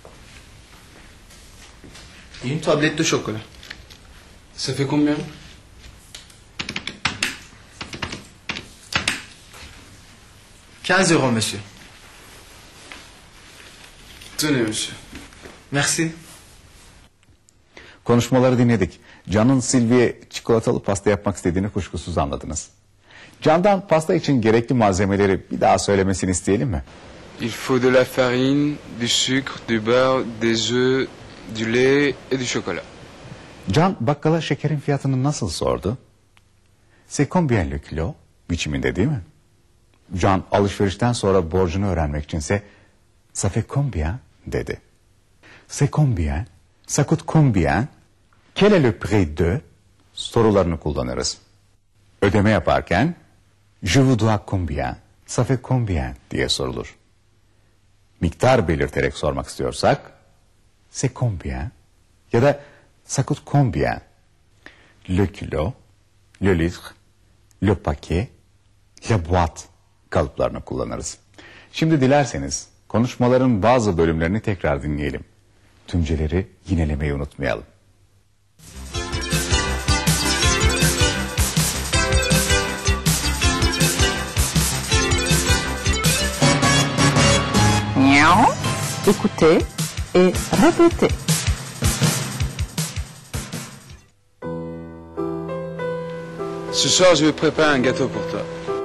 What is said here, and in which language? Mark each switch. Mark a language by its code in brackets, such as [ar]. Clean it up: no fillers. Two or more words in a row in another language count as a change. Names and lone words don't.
[fr] Et une tablette de chocolat. Ça fait combien? 15 euros, monsieur. Tenez, monsieur. Merci. [tr] Konuşmaları dinledik. Can'ın Sylvie'ye çikolatalı pasta yapmak istediğini kuşkusuz anladınız. Can'dan pasta için gerekli malzemeleri bir daha söylemesini isteyelim mi? [fr] Il faut de la farine, du sucre, du beurre, des œufs, du lait et du chocolat. [tr] Can bakkala şekerin fiyatını nasıl sordu? [fr] C'est combien le kilo? [tr] Biçiminde değil mi? Can alışverişten sonra borcunu öğrenmek içinse [fr] ça fait combien [tr] dedi. [fr] C'est combien? Ça coûte combien? Quel est le prix de? [tr] Sorularını kullanırız. Ödeme yaparken [fr] je vous dois combien? Ça fait combien [tr] diye sorulur. Miktar belirterek sormak istiyorsak [fr] c'est combien? [tr] Ya da [fr] ça coûte combien? Le kilo, le litre, le paquet, la boîte [tr] kalıplarını kullanırız. Şimdi dilerseniz konuşmaların bazı bölümlerini tekrar dinleyelim. Tümceleri yinelemeyi unutmayalım. [fr] Écoutez et répétez. Ce soir, je vais préparer un gâteau pour toi.